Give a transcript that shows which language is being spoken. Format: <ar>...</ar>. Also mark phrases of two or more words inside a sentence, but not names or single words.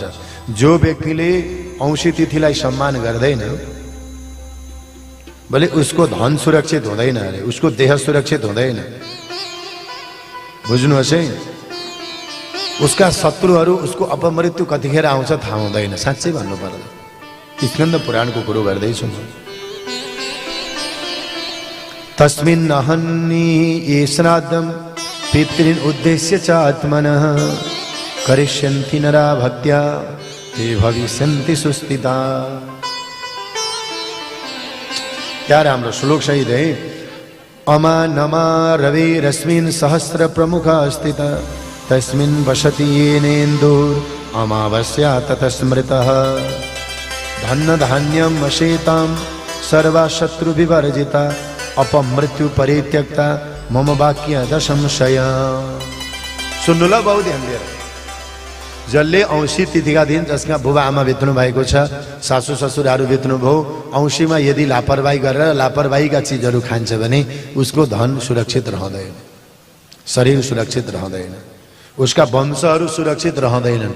<ne>जो व्यक्तिले औँसी तिथिलाई सम्मान गर्दैन भले उसको धन सुरक्षित हुँदैन अरे, उसको देह सुरक्षित हुँदैन। बुझ्नुहोस् है, उसका शत्रुहरू उसको अपमृत्यु कतिखेर आउँछ थाहा हुँदैन। साँच्चै भन्नुपर्दा स्कन्द पुराणको कुरो गर्दैछु म।</ne> <sa>तस्मिन् अहन्नि ये श्राद्धं पितॄन् उद्देश्य च आत्मनः करिष्यन्ति नरा भक्त्या ते भविष्यन्ति सुस्थिता।</sa> <ne>क्या राम्रो श्लोक सहित है।</ne> <sa>अमा नमा रवि रश्मिन् सहस्र प्रमुख स्थित तस्मिन् वसति येनेन्दुर् अमावस्या ततः स्मृतः धन्न धान्यं वशेतां सर्वा शत्रु विवर्जिता अपमृत्यु परित्यक्ता मम वाक्य दशंशय।</sa> <ne>सुन्नु ल बहुत ध्यान दिएर। जसले औँसी तिथिका दिन जसका बुबा आमा बित्नु भएको छ, सासू ससुराहरू बित्नु भयो, औँसीमा यदि लापरवाही गरेर लापरवाहीका चिजहरू खान्छ भने उसको धन सुरक्षित रहँदैन, शरीर सुरक्षित रहँदैन, उसका वंशहरू सुरक्षित रहँदैनन्।</ne>